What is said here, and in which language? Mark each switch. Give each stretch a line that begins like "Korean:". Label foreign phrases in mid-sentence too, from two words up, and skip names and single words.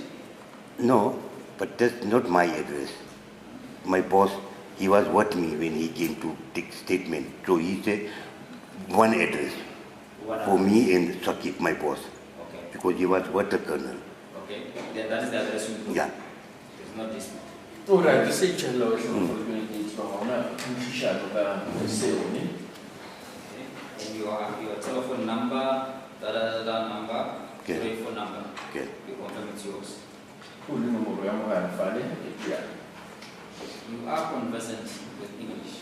English: No, but that's not my address. My boss, he was with me when he came to take statement. So he said one address What for address? me and Sakib, my boss, Okay. because he was with the colonel. Okay. Then that is the address you put. Yeah. There's no dispute.
Italian: Ora, se c'è lo una
English: Okay. And your telephone number, number, Okay. your phone number. Okay. You confirm it's yours. You are conversant with English.